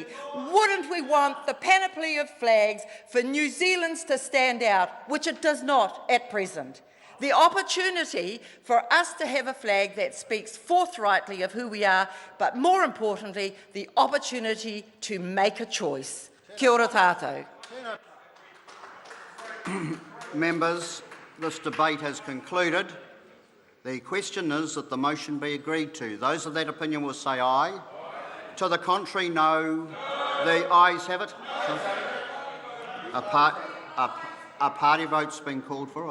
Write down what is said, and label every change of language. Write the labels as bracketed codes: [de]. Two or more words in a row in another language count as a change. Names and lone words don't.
[en] Wouldn't we want the panoply of flags for New Zealand's to stand out, which it does not at present? The opportunity for us to have a flag that speaks forthrightly of who we are, but more importantly, the opportunity to make a choice. [mi] Kia ora tātou. [en] Members, this debate has concluded. The question is that the motion be agreed to. Those of that opinion will say aye. Aye. To the contrary, no. The ayes have it. A party vote's been called for.